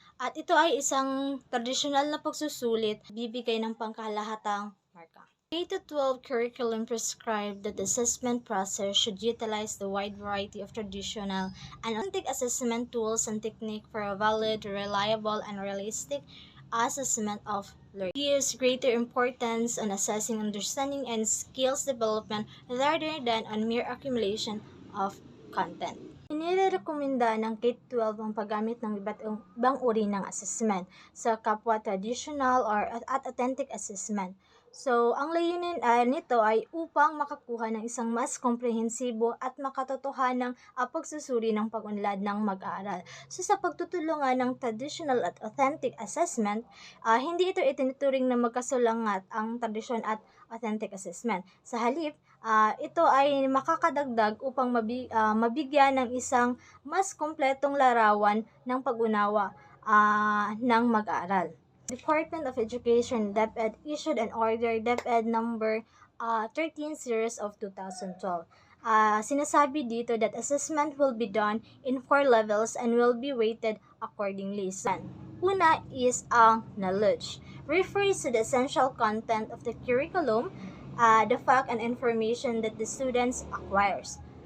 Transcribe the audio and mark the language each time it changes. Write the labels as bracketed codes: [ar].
[tl] At ito ay isang tradisyonal na pagsusulit, bibigay ng pangkalahatang marka. [en] K-12 curriculum prescribed that the assessment process should utilize the wide variety of traditional and authentic assessment tools and technique for a valid, reliable, and realistic assessment of learning. It gives greater importance on assessing understanding and skills development rather than on mere accumulation of content. [tl] Inirekomenda ng K-12 ang paggamit ng iba't ibang uri ng assessment sa kapwa traditional or at authentic assessment. So, ang layunin nito ay upang makakuha ng isang mas komprehensibo at makatotohanang pagsusuri ng pag-unlad ng mag-aaral. So, sa pagtutulungan ng traditional at authentic assessment, hindi ito itinuturing na magkasulangat ang tradisyon at authentic assessment. Sa halip, ito ay makakadagdag upang mabigyan ng isang mas kompletong larawan ng pag-unawa ng mag-aaral. [en] Department of Education DepEd issued an order DepEd number 13 series of 2012. [tl] Sinasabi dito [en] that assessment will be done in 4 levels and will be weighted accordingly. [tl] Una [en] is ang knowledge. Refers to the essential content of the curriculum, the fact and information that the students acquires.